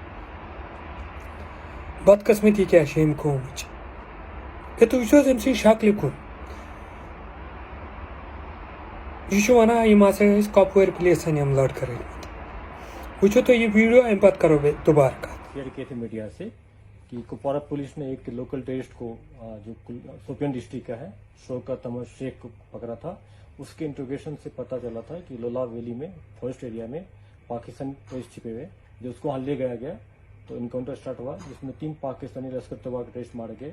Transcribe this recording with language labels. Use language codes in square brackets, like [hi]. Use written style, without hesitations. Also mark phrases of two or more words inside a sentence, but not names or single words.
[ks] بدقٕسمتی کیٛاہ چھِ أمۍ قومٕچ. تُہۍ وٕچھِو حظ أمۍ سٕنٛدِ شکلہِ کُن. یہِ چھُ ونان یِم ہسا ٲسۍ کۄپوٲرۍ پُلیٖسن یِم لڑکہٕ رٔٹمٕتۍ. وٕچھِو تُہۍ یہِ ویٖڈیو اَمہِ پتہٕ کرو بیٚیہِ دُبارٕ کتھ. [ur] شیئر کیے تھے میڈیا سے کہ کپوارہ پولیس نے ایک [en] local terrorist [ur] کو جو شوپین ڈسٹرکٹ کا ہے شوکت احمد شیخ کو پکڑا تھا. اس کے انٹروگیشن سے پتہ چلا تھا کہ لولاب ویلی میں [en] forest area [ur] میں پاکستانی ٹیررسٹ چھپے ہوئے جو اس کو وہاں لے گیا گیا. تو [en] encounter start [ur] ہوا جس میں 3 پاکستانی لشکر طیبہ کے ٹیررسٹ مارے گئے.